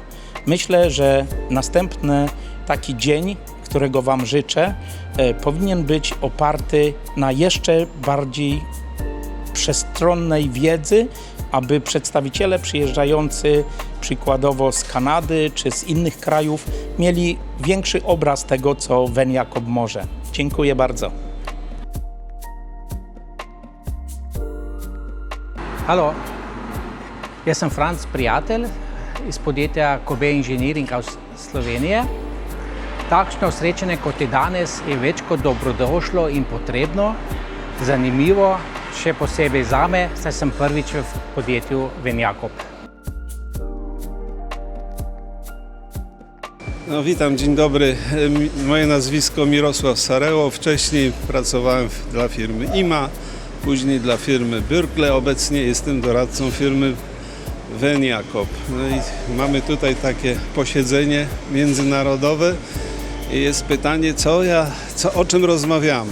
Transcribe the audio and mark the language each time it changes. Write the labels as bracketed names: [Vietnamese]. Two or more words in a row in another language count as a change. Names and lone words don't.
[Polish] Myślę, że następny taki dzień, którego Wam życzę, powinien być oparty na jeszcze bardziej przestronnej wiedzy, aby przedstawiciele przyjeżdżający przykładowo z Kanady czy z innych krajów mieli większy obraz tego, co Ven Jacob może. Dziękuję bardzo. [Slovenian] Hallo, jaz sem Franc Prijatelj iz podjetja Kobe Engineering iz Slovenije. Takšno srečanje kot je danes je več kot dobrodošlo in potrebno, zanimivo, še posebej zame, saj sem prvič v podjetju Ven Jacob. [Polish] No, witam, dzień dobry. Moje nazwisko Mirosław Sareło. Wcześniej pracowałem dla firmy IMA, później dla firmy Bürkle. Obecnie jestem doradcą firmy Veniacop. No i mamy tutaj takie posiedzenie międzynarodowe i jest pytanie, o czym rozmawiamy.